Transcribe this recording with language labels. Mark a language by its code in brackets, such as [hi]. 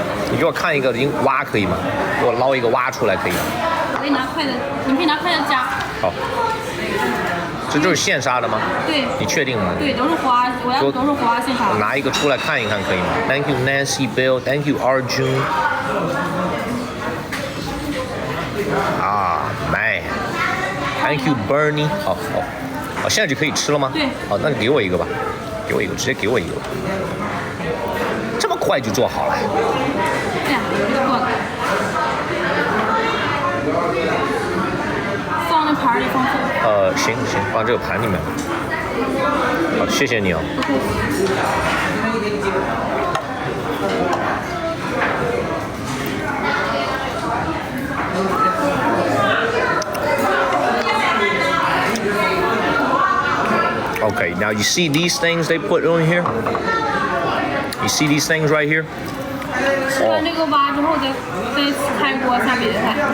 [zh] 你给我看一个蛙可以吗？给我捞一个蛙出来可以吗？我给你拿筷子，你可以拿筷子夹。好。这就是现杀的吗？对。你确定吗？对，都是花，我要都是花现杀。我拿一个出来看一看可以吗？ [en] Thank you, Nancy Bill. Thank you, Arjun. [zh] 啊， [en] man. Thank you, Bernie. [zh] 好，现在就可以吃了吗？对。好，那你给我一个吧，给我一个，直接给我一个。这么快就做好了？这样过来，放那盘里放这。行，放这个盘里面。好，谢谢你哦。 [en] Okay, now you see these things they put on here? You see these things right here? [zh] 吃完这个蛙之后再开锅下别的菜。